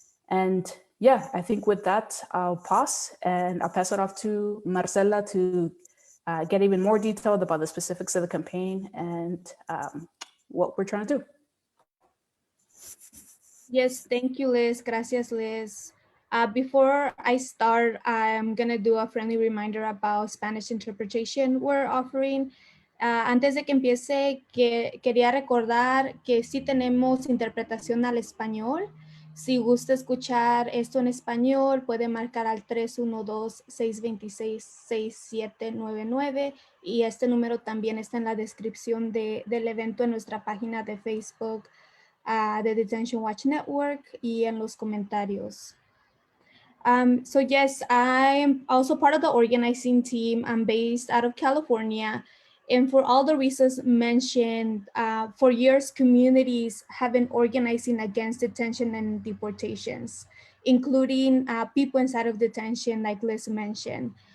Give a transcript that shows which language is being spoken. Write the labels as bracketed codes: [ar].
[en] And yeah, I think with that, I'll pause and I'll pass it off to Marcela to get even more detailed about the specifics of the campaign and what we're trying to do. Yes, thank you, Liz. [es] Gracias, Liz. [en] Before I start, I'm going to do a friendly reminder about Spanish interpretation we're offering. [es] Antes de que empiece, quería recordar que sí tenemos interpretación al español. Si gusta escuchar esto en español, puede marcar al 312-626-6799 y este número también está en la descripción del evento en nuestra página de Facebook, the Detention Watch Network, y en los comentarios. [en] So yes, I'm also part of the organizing team. I'm based out of California. And for all the reasons mentioned, for years, communities have been organizing against detention and deportations, including people inside of detention, like Liz mentioned.